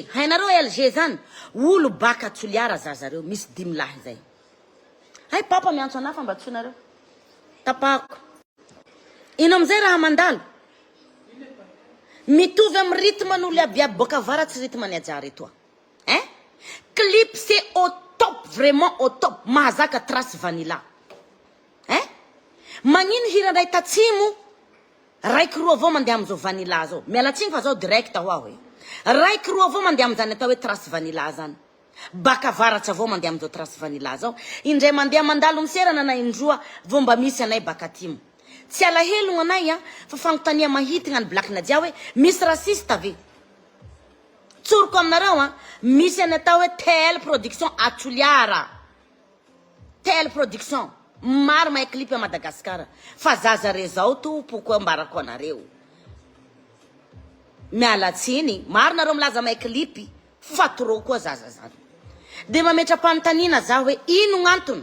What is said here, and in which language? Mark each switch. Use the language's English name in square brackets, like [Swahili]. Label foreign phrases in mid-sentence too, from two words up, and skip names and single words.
[Malagasy] Hainareo ALG zany, olo baka Toliara zazareo, misy 10 lahy zay. Hay papa miantso anafa mba tsonareo. Tapako. Ino amizay raha mandalo? Mitovy am rythme n'olo abiaby boka avaratsy rythme ny ajary etoa. Hein? [French] Clip c'est au top, vraiment au top. [Malagasy] Mahazaka trace vanilla. Hein? Magnino hiranay tatsimo, raiky roa avao mandeha amizao vanilla zao. Mialatsiny fa zao direct hoa hoe. Raiky roa avao mandeha amizany atao hoe trace vanilla zany. Baka avaratsy avao mandeha amizao trace vanilla zao. Indray mandeha mandalo miserana anay indroa, vao mba misy anay baka atimo. Tsy alahelo anay fa fanontania mahitigna ny Black Nadia hoe misy rasista ve? Tsoroko aminareo misy any atao hoe tel production à Toliara. Tel production. Maro mahay clip a Madagasikara. Fa zaza re zao tompoko ambarako anareo. Mialatsiny, maro nareo milaza mahay clip, fa trop koa zaza zany. De mametra-panontaniana za hoe ino gn'antony?